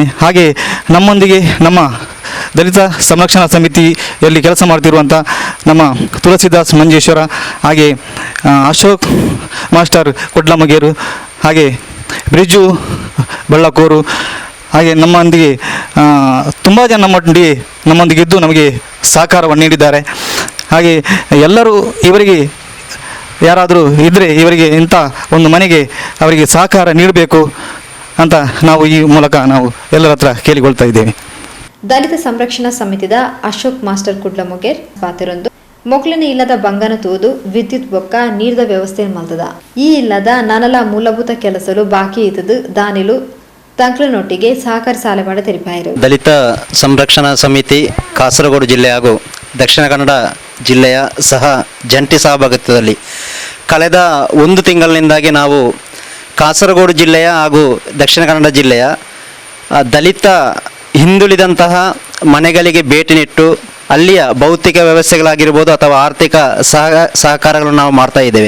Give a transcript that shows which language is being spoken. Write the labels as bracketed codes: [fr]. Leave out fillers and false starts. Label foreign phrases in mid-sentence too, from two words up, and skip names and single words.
[kn] ಹಾಗೆ ನಮ್ಮೊಂದಿಗೆ ನಮ್ಮ ದಲಿತ ಸಂರಕ್ಷಣಾ ಸಮಿತಿಯಲ್ಲಿ ಕೆಲಸ ಮಾಡ್ತಿರುವಂಥ ನಮ್ಮ ತುಳಸಿದಾಸ್ ಮಂಜೇಶ್ವರ, ಹಾಗೆ ಅಶೋಕ್ ಮಾಸ್ಟರ್ ಕೊಡ್ಲಮಗೇರು, ಹಾಗೆ ಬ್ರಿಜು ಬಳ್ಳಕೋರು, ಹಾಗೆ ನಮ್ಮೊಂದಿಗೆ ತುಂಬ ಜನ ನಮ್ಮೊಂದಿಗೆ ಇದ್ದು ನಮಗೆ ಸಹಕಾರವನ್ನು ನೀಡಿದ್ದಾರೆ. ಹಾಗೆ ಎಲ್ಲರೂ ಇವರಿಗೆ ಯಾರಾದರೂ ಇದ್ದರೆ ಇವರಿಗೆ ಇಂಥ ಒಂದು ಮನೆಗೆ ಅವರಿಗೆ ಸಹಕಾರ ನೀಡಬೇಕು ಅಂತ ನಾವು ಈ ಮೂಲಕ ನಾವು ಎಲ್ಲರ ಹತ್ರ ಕೇಳಿಕೊಳ್ತಾ ಇದ್ದೇವೆ. [tcy] ದಲಿತ ಸಂರಕ್ಷಣಾ ಸಮಿತಿದ ಅಶೋಕ್ ಮಾಸ್ಟರ್ ಕುಡ್ಲಮೊಗೇರ್ ಪಾತಿರೊಂದು ಮೊಕ್ಲಿನ ಇಲ್ಲದ ಬಂಗನ ತೂದು ವಿದ್ಯುತ್ ಬೊಕ್ಕ ನೀರ್ದ ವ್ಯವಸ್ಥೆ ಮಲ್ತದ ಈ ಇಲ್ಲದ ನನಲ ಮೂಲಭೂತ ಕೆಲಸಲು ಬಾಕಿ ಇದ್ದದು ದಾನಿಲು ತಂಕ್ಲನೊಟ್ಟಿಗೆ ಸಹಕಾರಿ ಸಾಲೆ ಮಾಡಿ ತೆರಿಪಾಯಿರು. [kn] ದಲಿತ ಸಂರಕ್ಷಣಾ ಸಮಿತಿ ಕಾಸರಗೋಡು ಜಿಲ್ಲೆ ಹಾಗೂ ದಕ್ಷಿಣ ಕನ್ನಡ ಜಿಲ್ಲೆಯ ಜಂಟಿ ಸಹಭಾಗಿತ್ವದಲ್ಲಿ ಕಳೆದ 1 ತಿಂಗಳಿನಿಂದಾಗಿ ನಾವು ಕಾಸರಗೋಡು ಜಿಲ್ಲೆಯ ಹಾಗೂ ದಕ್ಷಿಣ ಕನ್ನಡ ಜಿಲ್ಲೆಯ ದಲಿತ ಹಿಂದುಳಿದಂತಹ ಮನೆಗಳಿಗೆ ಭೇಟಿ ನೀಟ್ಟು ಅಲ್ಲಿಯ ಭೌತಿಕ ವ್ಯವಸ್ಥೆಗಳಾಗಿರ್ಬೋದು ಅಥವಾ ಆರ್ಥಿಕ ಸಹಕಾರಗಳನ್ನು ನಾವು ಮಾಡ್ತಾ ಇದ್ದೇವೆ.